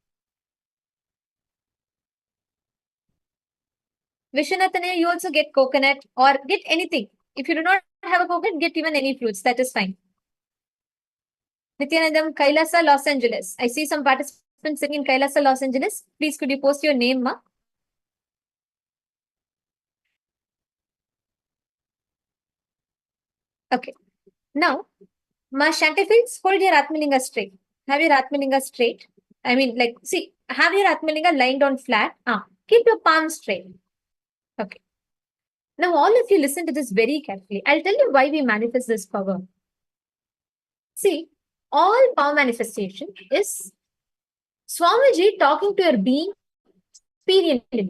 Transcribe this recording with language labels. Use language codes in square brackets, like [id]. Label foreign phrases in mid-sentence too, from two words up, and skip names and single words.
[en] Vishwanathanaya, you also get coconut or get anything. If you do not have a coconut, get even any fruits. That is fine. Nithyanandam, Kailasa, Los Angeles. I see some participants sitting in Kailasa, Los Angeles. Please, could you post your name, ma? Okay. Now, Ma Shantifields, hold your Atmalinga straight. Have your Atmalinga straight. I mean, like, see, have your Atmalinga lying down flat. Keep your palms straight. Okay. Now, all of you listen to this very carefully. I'll tell you why we manifest this power. See, all power manifestation is Swamiji talking to your being experientially.